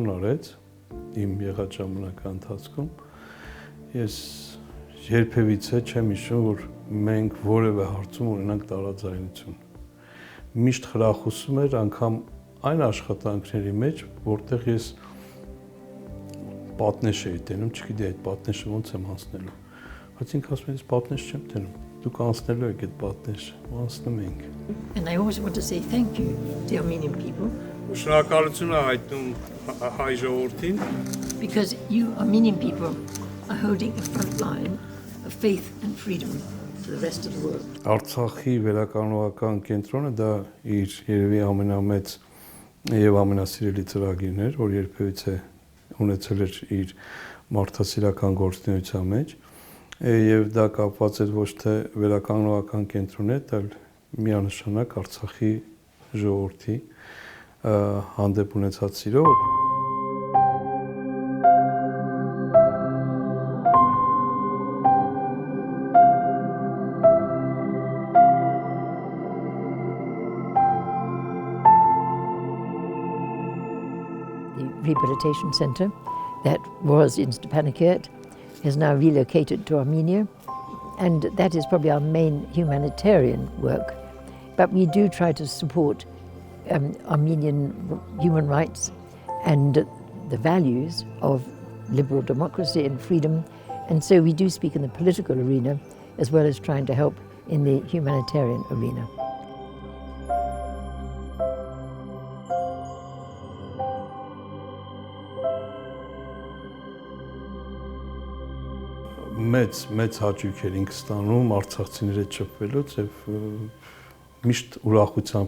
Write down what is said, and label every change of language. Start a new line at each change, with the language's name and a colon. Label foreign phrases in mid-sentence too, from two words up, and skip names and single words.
Armenian: արեց իմ եղած ժամանակի ընթացքում։ Ես երբևիցե չեմ հիշում, որ մենք որևէ հարցում ունենանք տարաձայնություն։ Միշտ խրախուսում էր անգամ այն աշխատանքների մեջ, որտեղ ես պատնեշ էի տենում, չգիտեի այդ պատնեշը ոնց եմ անցնելու։ Բայց ինքը ասում է, ես պատնեշ չեմ տենում։ Դուք անցնելու եք այդ պատնեշը, անցնում ենք։
English: And I always want to say thank you to Armenian people.
Armenian: Շնորհակալություն հայտնում հայ ժողովրդին.
English: Because you Armenian people are holding a front line of faith and freedom for the rest of the world.
Armenian: Արցախի վերականգնողական կենտրոնը դա իր երևի ամենամեծ եւ ամենասիրելի ծրագիրն էր, որ երբևիցե ունեցել էր իր մարդասիրական գործունեության մեջ, եւ դա կապված էր ոչ թե վերականգնողական կենտրոնի հետ, այլ միանշանակ Արցախի ժողովրդի հանդեպ ունեցած սիրով։
English: The rehabilitation center that was in Stepanakert is now relocated to Armenia, and that is probably our main humanitarian work. But we do try to support Armenian human rights and the values of liberal democracy and freedom, and so we do speak in the political arena as well as trying to help in the humanitarian arena.
Armenian: Մեծ հաճույք էր ինքս ստանում արցախցիների հետ շփվելուց եւ միշտ ուրախությամբ